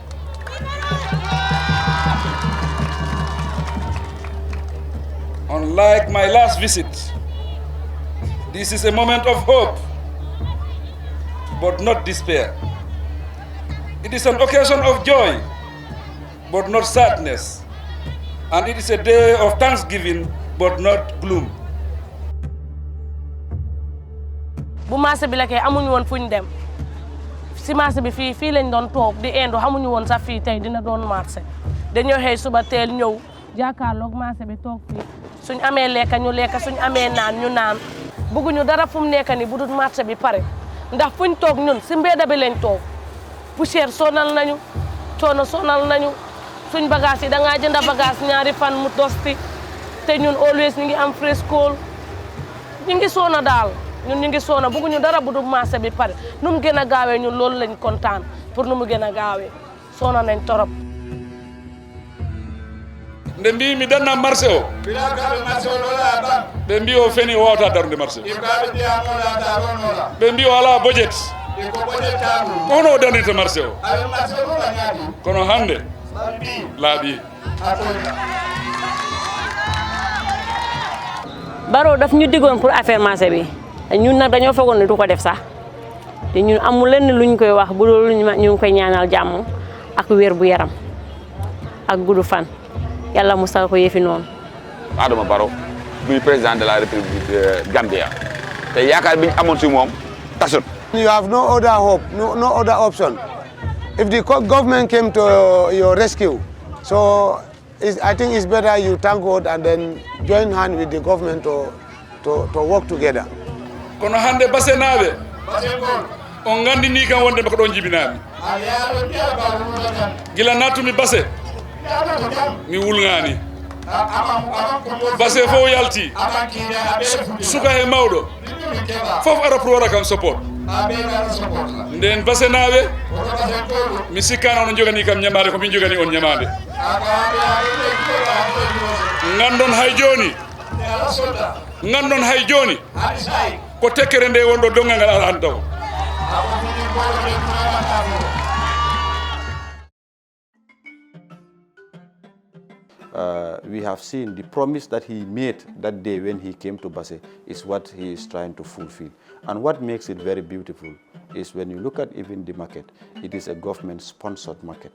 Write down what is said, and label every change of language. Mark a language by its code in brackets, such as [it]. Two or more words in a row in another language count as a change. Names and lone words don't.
[en] Unlike my last visit, this is a moment of hope, but not despair. It is an occasion of joy, but not sadness. And it is a day of thanksgiving, but not gloom. [wo] bu marché bi la kay amuñu woon fuñ dem si marché bi fii lañ doon toog di endo xamuñu woon sax fii tey dina doon marché dañoo xëy suba teel ñëw jàkkaarloog marché bi toog fii suñ amee lekka ñu lekka suñ amee naan ñu naan bëgguñu dara fu mu nekk ni bu dul marché bi pare ndax fuñ toog ñun si mbedda bi lañ toog poussière sonal nañu coono sonal nañu suñ bagage yi da ngaa jënd bagage ñaari fan mu dosti te ñun always ñu ngi am fresco ñu ngi soona daal ñun ñu ngi soona bëgguñu dara bu dul marché bi pare nu mu gën a gaawee ñun loolu lañ kontaan pour nu mu gën a gaawee soona nañ torop [ff] nde mbi mi danna marché o ɓe mbi o feni o wawata darde marché ɓe mbi o ala budget hono o darnirta marché o kono hande laaɓi [wo] Barrow daf ñu digoon [fr] pour affaire [wo] marché bi ñun nag dañoo foogoon ne du ko def sax te ñun amul lenn luñ koy wax bu loolu ñu ngi koy ñaanal jàmm ak wér bu yaram ak gudd fan yàlla musal ko yëfi noonu. Adama Barrow buy [fr] président de la République [wo] Gambia te yaakaar bi ñu amoon si moom tasut. [en] You have no other hope, no other option. If the government came to your rescue, so I think it's better you thank God and then join hand with the government to work together. [ff] Kono hande Basse naaɓe on gandini kam wonde ko ɗon jibinami gila nattumi Basse mi wulgani Basse fof yalti suka e mawɗo fof ara pour wara kam support nden Basse naaɓe mi sikkani ono jogani kam ñamade ko min jogani on ñamade gandon hay joni ko tekkere nde wonɗo dongal ngal ala taw [en] we have seen the promise that he made that day when he came to Basse is what he is trying to fulfill. And what makes it very beautiful is when you look at even the market, it is a government-sponsored market.